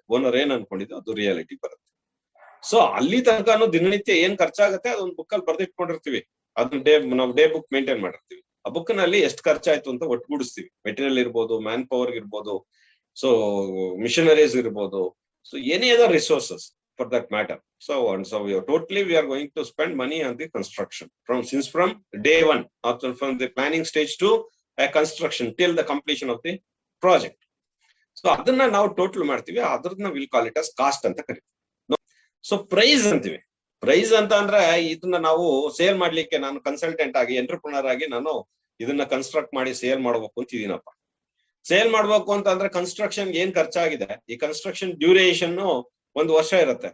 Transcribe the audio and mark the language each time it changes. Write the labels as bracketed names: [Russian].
[Kannada] Owner ಏನ್ ಅನ್ಕೊಂಡಿದ್ದು ಅದು reality ಬರುತ್ತೆ. ಸೊ ಅಲ್ಲಿ ತನಕ ದಿನನಿತ್ಯ ಏನ್ ಖರ್ಚಾಗುತ್ತೆ ಅದೊಂದು ಬುಕ್ ಅಲ್ಲಿ ಬರ್ದಿಟ್ಕೊಂಡಿರ್ತೀವಿ. ಅದನ್ನ ನಾವು ಡೇ ಬುಕ್ ಮೇಂಟೈನ್ ಮಾಡಿರ್ತೀವಿ. ಆ ಬುಕ್ ನಲ್ಲಿ ಎಷ್ಟು ಖರ್ಚಾಯ್ತು ಅಂತ ಒಟ್ಟುಗೂಡಿಸ್ತೀವಿ. ಮೆಟೀರಿಯಲ್ ಇರ್ಬೋದು, ಮ್ಯಾನ್ ಪವರ್ ಇರ್ಬೋದು, ಸೊ ಮಿಷನರೀಸ್ ಇರ್ಬೋದು, [English] So any other resources for that matter. So we are going to spend money on the construction from day one, from the planning stage to a construction till the completion of the project. [Kannada] So ಅದನ್ನ ನಾವು total ಮಾಡ್ತೀವಿ, ಅದನ್ನ [English] will call it as cost [Kannada] ಅಂತ ಕರಿತೀವಿ. So price ಅಂತೀವಿ. Price ಅಂತ ಅಂದ್ರೆ ಇದನ್ನ ನಾವು ಸೇಲ್ ಮಾಡ್ಲಿಕ್ಕೆ, ನಾನು ಕನ್ಸಲ್ಟೆಂಟ್ ಆಗಿ ಎಂಟರ್ಪ್ರಿನರ್ ಆಗಿ ನಾನು ಇದನ್ನ ಕನ್ಸ್ಟ್ರಕ್ಟ್ ಮಾಡಿ ಸೇಲ್ ಮಾಡ್ಬೇಕು ಅಂತಿದ್ದೀನಪ್ಪ. ಸೇಲ್ ಮಾಡ್ಬೇಕು ಅಂತ ಅಂದ್ರೆ ಕನ್ಸ್ಟ್ರಕ್ಷನ್ ಏನ್ ಖರ್ಚಾಗಿದೆ, ಈ ಕನ್ಸ್ಟ್ರಕ್ಷನ್ ಡ್ಯೂರೇಷನ್ 1 ವರ್ಷ ಇರುತ್ತೆ.